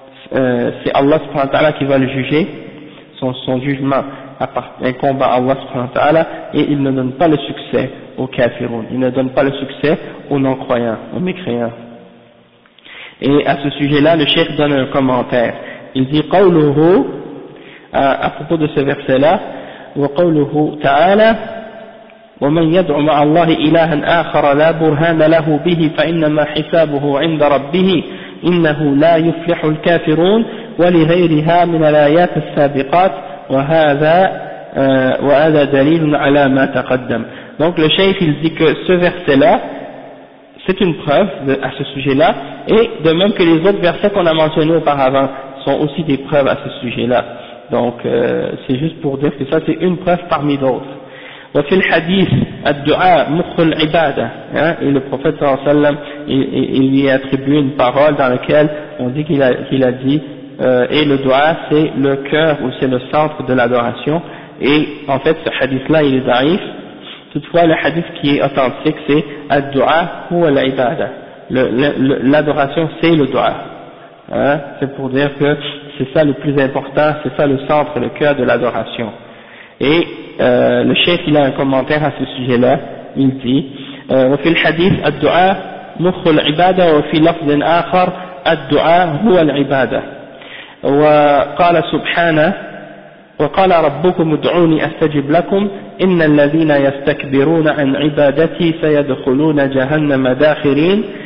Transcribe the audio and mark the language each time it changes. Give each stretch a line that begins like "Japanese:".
French: c'est Allah subhanahu wa ta'ala qui va le juger, son jugement incombe à Allah subhanahu wa ta'ala, et il ne donne pas le succès aux kafirun, il ne donne pas le succès aux non-croyants, aux mécréants. Et à ce sujet-là, le cheikh donne un commentaire. Il dit
Arabic: « قَوْلُهُ »
French: à propos de ce verset-là,
Arabic: « وَقَوْلُهُ تَعَالَى وَمَنْ يَدْعُ مَعَ اللَّهِ إِلَهًا آخَرَ لَا بُرْهَانَ لَهُ بِهِ فَإِنَّمَا حِسَابُهُ عِنْدَ رَبِّهِ إِنَّهُ لَا يُفْلِحُ الْكَافِرُونَ وَلِغَيْرِهَا مِنَ الْآيَاتِ السَّابِقَاتِ وَهَذَا دَلِيلٌ عَلَى مَا تَقَدَّمَ.
French: Donc le chef il dit que ce verset-là, c'est une preuve à ce sujet-là, et de même que les autres versets qu'on a mentionnés auparavant sont aussi des preuves à ce sujet-là. Donc c'est juste pour dire que ça c'est une preuve parmi d'autres.
Arabic: وفي الحديث الدعاء مخ العبادة
French: et le prophète صلى الله عليه وسلم il lui a attribué une parole dans laquelle on dit qu'il a dit et le dua c'est le cœur ou c'est le centre de l'adoration, et en fait ce hadith là il est daïf. Toutefois le hadith qui est authentique c'est
Arabic: الدعاء هو العبادة,
French: l'adoration c'est le dua, c'est pour dire que c'est ça le plus important, c'est ça le centre, le cœur de l'adoration. Et le cheikh il a un commentaire à ce sujet-là, il dit
Arabic: وفي الحديث الدعاء مخ العبادة وفي لفظ آخر الدعاء هو العبادة وقال سبحانه وقال ربكم ادعوني استجب لكم إن الذين يستكبرون عن عبادتي سيدخلون جهنم داخرين